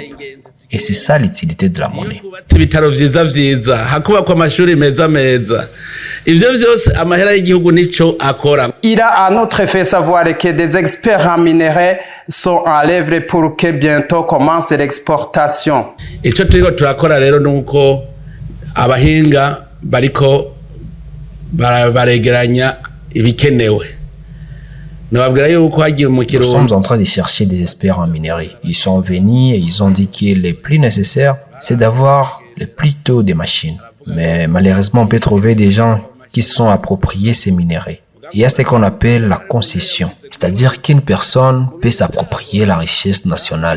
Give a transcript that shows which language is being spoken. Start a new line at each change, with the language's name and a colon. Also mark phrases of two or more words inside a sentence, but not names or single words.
French: Et c'est ça l'utilité de la monnaie. Il a en outre fait savoir que des experts en minerais sont à l'œuvre pour que bientôt commence l'exportation.
Rundi: Ico turiko turakora rero nuko abahinga bariko baregeranya ibikenewe.
French: Nous sommes en train de chercher des experts en minerais. Ils sont venus et ils ont dit que le plus nécessaire, c'est d'avoir le plus tôt des machines. Mais malheureusement, on peut trouver des gens qui se sont appropriés ces minerais. Il y a ce qu'on appelle la concession, c'est-à-dire qu'une personne peut s'approprier la richesse nationale.